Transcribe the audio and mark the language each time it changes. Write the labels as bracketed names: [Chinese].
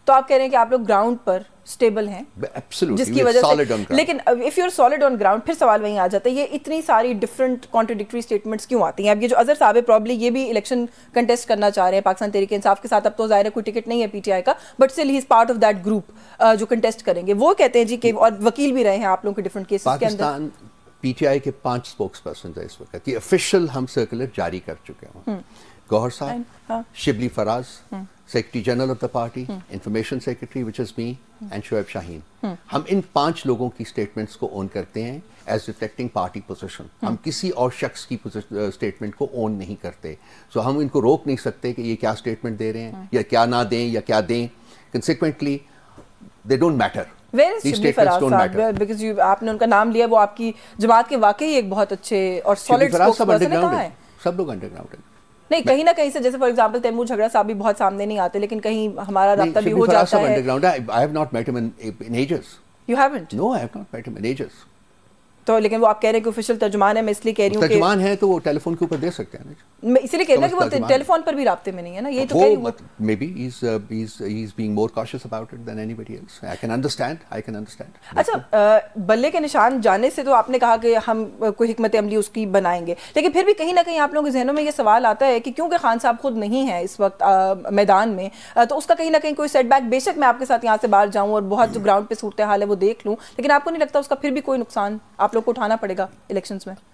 [Urdu] تو آپ کہہ رہے ہیں کہ آپ لوگ گراؤنڈ پر اسٹیبل ہیں, جس کی وجہ سے, لیکن [English] if you are solid on ground, [Urdu] پھر سوال وہیں آ جاتا ہے یہ اتنی ساری ڈفرنٹ کانٹرڈکٹری اسٹیٹمنٹس کیوں آتی ہیں؟ اب یہ جو اظہر صاحب ہے پرابلی یہ بھی الیکشن کنٹیسٹ کرنا چاہ رہے ہیں پاکستان تحریک انصاف کے ساتھ, اب تو ظاہر ہے کوئی ٹکٹ نہیں ہے پی ٹی آئی کا, [English] but still he is part of that group [Urdu] جو کنٹیسٹ کریں گے. وہ کہتے ہیں جی کہ, اور وکیل بھی رہے ہیں آپ لوگوں کے ڈفرنٹ کیسز کے اندر. پی ٹی آئی کے 5 اسپوکس پرسنز ہیں اس وقت, یہ آفیشیل ہم سرکولر جاری کر چکے ہیں. گوہر صاحب, Shibli Faraz, [English] secretary general of the party, information secretary which is me, and [Urdu] Shoaib شاہین. ہم ان 5 لوگوں کی اسٹیٹمنٹس کو اون کرتے ہیں [English] As reflecting party position. [Urdu] ہم کسی اور شخص کی اسٹیٹمنٹ کو اون نہیں کرتے. سو ہم ان کو روک نہیں سکتے کہ یہ کیا اسٹیٹمنٹ دے رہے ہیں یا کیا نہ دیں یا کیا دیں. [English] Consequently they don't matter. Where is [Urdu] Shibli Faraz صاحب? Because آپ نے ان کا نام لیا, وہ آپ کی جماعت کے واقعی ایک بہت اچھے اور سالڈ اسپوکس پرسن ہے. کہاں ہے؟ سب لوگ انڈر گراؤنڈ ہیں. نہیں کہیں نہ کہیں سے, جیسے [English] for example [Urdu] تیمور جھگڑا صاحب بھی بہت سامنے نہیں آتے, لیکن کہیں ہمارا رابطہ بھی ہو جاتا ہے. [English] I have not met him in ages. You haven't? No, I have not met him in ages. [Urdu] تو لیکن وہ آپ کہہ رہے ہیں کہ آفیشیل ترجمان ہے, میں اس لیے کہہ رہی ہوں کہ ترجمان ہے تو وہ ٹیلی فون کے اوپر دے سکتے ہیں. میں اسی لیے کہہ رہا کہ وہ ٹیلی فون پر بھی رابطے میں نہیں ہے نا, یہ تو کہہ رہی ہوں. [English] Maybe he is being more cautious about it than anybody else. I can understand. [Urdu] اچھا بلے کے نشان جانے سے تو آپ نے کہا کہ ہم کوئی حکمت عملی اس کی بنائیں گے, لیکن پھر بھی کہیں نہ کہیں آپ لوگوں کے ذہنوں میں یہ سوال آتا ہے کہ کیونکہ خان صاحب خود نہیں ہیں اس وقت میدان میں, تو اس کا کہیں نہ کہیں کوئی سیٹ بیک, بے شک میں آپ کے ساتھ یہاں سے باہر جاؤں اور بہت جو گراؤنڈ پہ صورتحال ہے وہ دیکھ لوں, لیکن آپ کو نہیں لگتا اس کا پھر بھی کوئی نقصان آپ لوگ کو اٹھانا پڑے گا الیکشنز میں؟